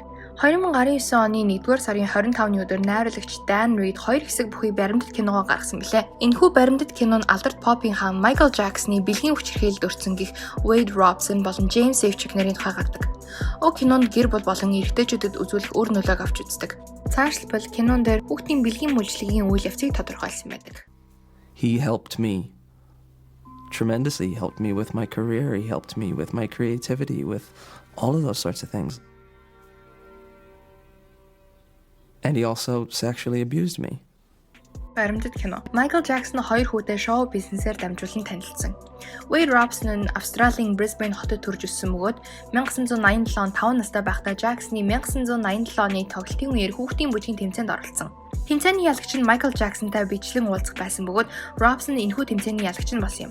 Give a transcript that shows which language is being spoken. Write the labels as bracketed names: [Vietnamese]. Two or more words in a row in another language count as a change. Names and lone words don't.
[Mongolian] 2019 оны 1-р сарын 25-ны өдөр найруулагч Dan Reed 2 хэсэг бүхий баримтат киногоо гаргасан билээ. Энэхүү баримтат кино нь алдарт попын хаан Michael Jackson-ы бэлгийн хүчирхийлэлд өртсөн гих Wade Robson болон James Safechuck нарын тухай гардаг. Уг кинонд гэр бүл болон эрэгтэйчүүдэд үзүүлэх үр нөлөөг авч үздэг. Цаашлбал кинон дээр хүүхдийн бэлгийн мүлжлэгийн үйл явцыг тодорхойлсон байдаг. [English] He helped me tremendously. He helped me with my career. He helped me with my creativity, with all of those sorts of things. And he also sexually abused me. [Mongolian] Баримтат кино. Michael Jackson 2 хүүтэй шоу бизнесээр дамжуулан танилцсан. Wade Robson нь Австралийн Brisbane хотод төрж өссөн бөгөөд 1987 он 5 настай байхдаа Jackson-ы 1987 оны тоглолтын үеэр хүүхдийн бүжгийн тэмцээнд оролцсон. Тэмцээний ялагч нь Michael Jackson-тай бичлэн уулзах байсан бөгөөд Robson энэхүү тэмцээний ялагч нь болсон юм.